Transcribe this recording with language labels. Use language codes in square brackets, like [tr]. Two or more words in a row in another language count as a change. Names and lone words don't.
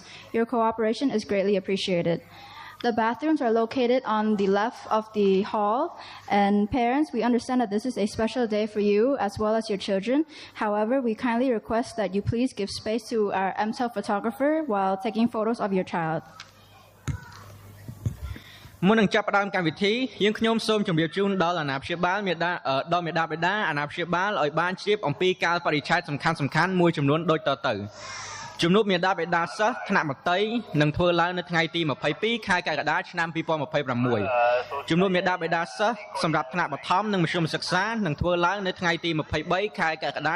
[en] Your cooperation is greatly appreciated. The bathrooms are located on the left of the hall, and parents, we understand that this is a special day for you as well as your children. However, we kindly request that you please give space to our MTEL photographer while taking photos of your child. [km] មុននឹងចាប់ផ្ដើមកម្មវិធីយើងខ្ញុំសូមជម្រាបជូនដល់អាណាព្យាបាលមេដាដល់មេដាបេដាអាណាព្យាបាលឲ្យបានជ្រាបអំពីកាលបរិច្ឆេទសំខាន់ៗមួយចំនួនដូចតទៅ ជំនួបមេដាបេដាសិស្សថ្នាក់ម ត្តេយ្យនឹងធ្វើឡើងនៅថ្ងៃទី22ខែកក្កដាឆ្នាំ 2026 ជំនួបមេដាបេដាសិស្សសម្រាប់ថ្នាក់បឋមនិងមធ្យមសិក្សានឹងធ្វើឡើងនៅថ្ងៃទី23ខែកក្កដា